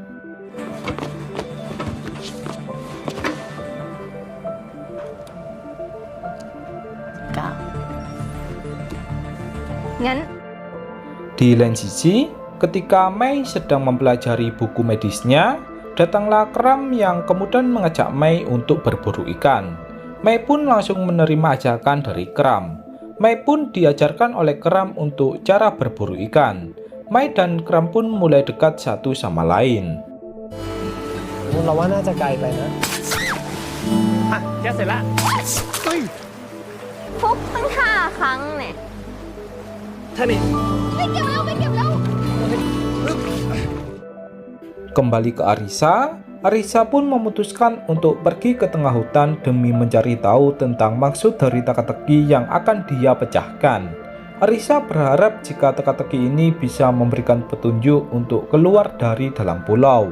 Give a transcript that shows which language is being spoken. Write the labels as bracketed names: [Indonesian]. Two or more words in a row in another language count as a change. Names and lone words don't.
[Indonesian] Di lain sisi, ketika Mei sedang mempelajari buku medisnya, datanglah Kram yang kemudian mengajak Mei untuk berburu ikan. Mei pun langsung menerima ajakan dari Kram. Mei pun diajarkan oleh Kram untuk cara berburu ikan. Mei dan Kram pun mulai dekat satu sama lain. [Thai] เราว่าน่าจะไกลไปนะ อ่ะแกเสร็จละเฮ้ย ฟุกตั้ง5 ครั้งเนี่ย ท่านี่ ไปเก็บแล้ว [Indonesian] Kembali ke Arisa, Arisa pun memutuskan untuk pergi ke tengah hutan demi mencari tahu tentang maksud dari teka-teki yang akan dia pecahkan. Arisa berharap jika teka-teki ini bisa memberikan petunjuk untuk keluar dari dalam pulau.